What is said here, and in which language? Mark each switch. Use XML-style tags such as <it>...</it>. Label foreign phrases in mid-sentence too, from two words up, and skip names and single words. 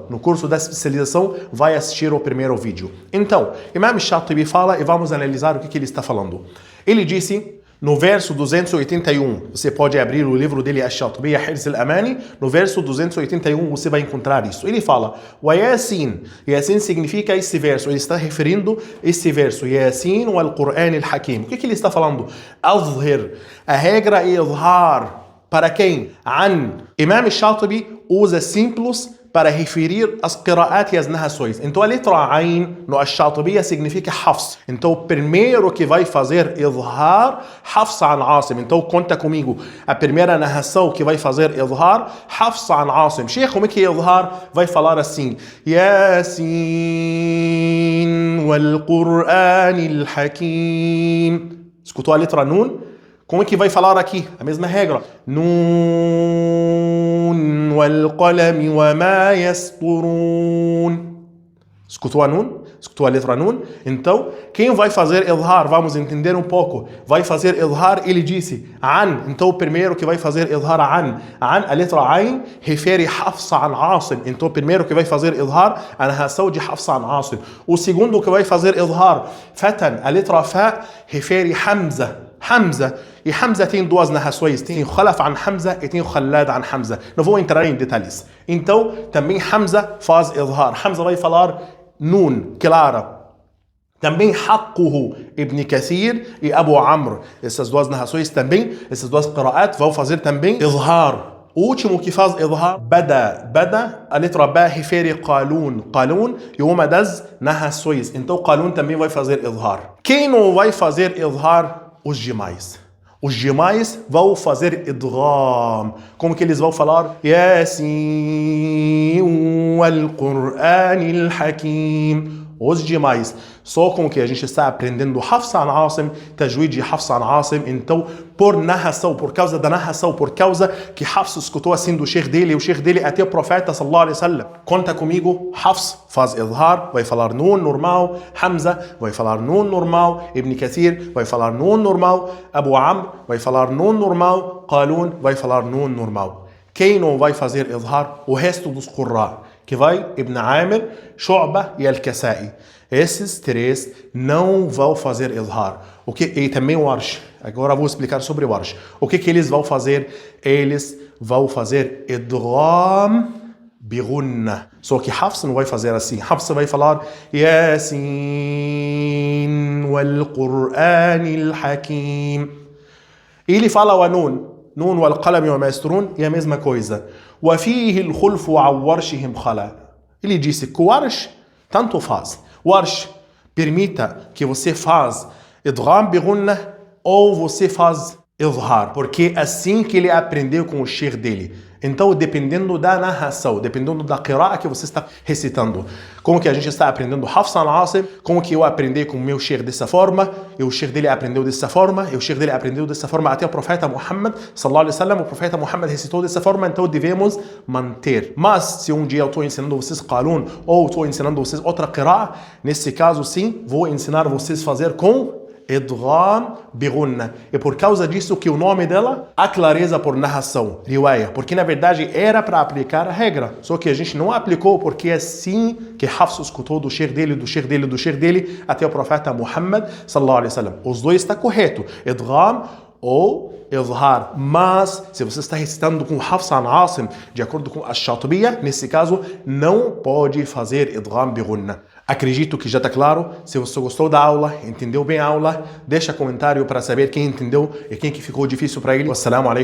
<pt>No curso da especialização, vai assistir o primeiro vídeo. Então, Imam Shatibi fala e vamos analisar o que ele está falando. Ele disse, no verso 281, você pode abrir o livro dele, Ash-Shatibi, Hirz al-Amani, no verso 281 você vai encontrar isso. Ele fala,</pt> <ar>و يس,</ar> <pt>Yasin significa esse verso, ele está referindo esse verso,</pt> <ar>يس والقرآن الحكيم.</ar> <pt>O que ele está falando? Azhir, a regra é izhar. Para quem? An. Imam Shatibi usa simples para referir as qira'at e as narrações. Então a letra Ain no Ash-Shatibiya significa Hafs. Então o primeiro que vai fazer izhar, Hafs an Asim. Então conta comigo. A primeira narração que vai fazer izhar, Hafs an Asim. Sheikh, como é que é izhar? Vai falar assim,</pt> <ar>يس والقرآن الحكيم.</ar> <pt>Escutou a letra Nun? Como é que vai falar aqui? A mesma regra.</pt> <ar>ن والقلم وما يسطرون.</ar> <pt>Escutou a Nun? Escutou a letra Nun? Então, quem vai fazer izhar? Vamos entender um pouco. Vai fazer izhar, ele disse, An. Então, o primeiro que vai fazer izhar, An. An, a letra Ain, refere Hafs an Asim. Então, o primeiro que vai fazer izhar, a narração de Hafs an Asim. O segundo que vai fazer izhar, Fatan, a letra Fa, refere Hamza. Hamza. E Hamza tem duas narrações, tem Khalaf an Hamza e tem Khalad an Hamza. Não vou entrar em detalhes. Então, também Hamza faz izhar. Hamza vai falar Nun, clara. Também Haqquhu, Ibn Kathir e Abu Amr. Essas duas narrações também, essas duas qira'at vão fazer também izhar. O último que faz izhar, Bada. Bada, a letra Ba refere Qalun. Qalun e uma das narrações. Então, Qalun também vai fazer izhar. Quem não vai fazer izhar? Os demais. Os demais vão fazer idgham. Como que eles vão falar?</pt> <ar>يس والقرآن الحكيم.</ar> <pt>Os demais. Só com que a gente está aprendendo Hafs an Asim, Tajwid de Hafs an Asim. Então, por narração, por causa da narração, por causa que Hafs escutou assim do sheikh dele, o sheikh dele até o profeta</pt> <ar>صلى الله عليه وسلم.</ar> <pt>Conta comigo, Hafs faz izhar, vai falar Nun normal, Hamza vai falar Nun normal, Ibn Kathir vai falar Nun normal, Abu Amr vai falar Nun normal, Qalun vai falar Nun normal. Quem não vai fazer izhar? O resto dos Qurra, que vai Ibn Amir, Shu'ba e Al-Kasai. Esses três não vão fazer izhar. E também o Warsh. Agora vou explicar sobre o Warsh. O que eles vão fazer? Eles vão fazer</pt> <ar>إدغام بغنة.</ar> <pt>Só que Hafs não vai fazer assim. Hafs vai falar</pt> <ar>يس والقرآن الحكيم.</ar> <pt>Ele fala o Nun.</pt> <ar>ن والقلم وما يسطرون</ar> <pt>é a mesma coisa.</pt> <ar>وفيه الخلف عن ورشهم خلا.</ar> <pt>Ele disse que o Warsh tanto faz. Warsh permita que você faz</pt> <ar>إدغام بغنة</ar> <pt>ou você faz izhar, porque assim que ele aprendeu com o sheikh dele. Então, dependendo da narração, dependendo da qira'a que você está recitando, como que a gente está aprendendo Hafs an Asim, como que eu aprendi com o meu sheikh dessa forma, e o sheikh dele aprendeu dessa forma, e o sheikh dele aprendeu dessa forma até o profeta Muhammad</pt> <ar>صلى الله عليه وسلم,</ar> <pt>o profeta Muhammad recitou dessa forma, então devemos manter. Mas se um dia eu estou ensinando vocês Qalun ou estou ensinando vocês outra qira'a, nesse caso sim, vou ensinar vocês a fazer com</pt> <ar>إدغام بغنة.</ar> <pt>E por causa disso que o nome dela, a clareza por narração, riwaya, porque na verdade era para aplicar a regra, só que a gente não aplicou porque é assim que Hafs escutou do sheikh dele, do sheikh dele, do sheikh dele até o profeta Muhammad</pt> <ar>صلى الله عليه وسلم.</ar> <pt>Os dois está correto, idgham ou izhar. Mas se você está recitando com Hafs an Asim, de acordo com Ash-Shatibiya, nesse caso não pode fazer</pt> <ar>إدغام بغنة.</ar> <pt>Acredito que já está claro. Se você gostou da aula, entendeu bem a aula, deixa comentário para saber quem entendeu e quem que ficou difícil para ele.</pt>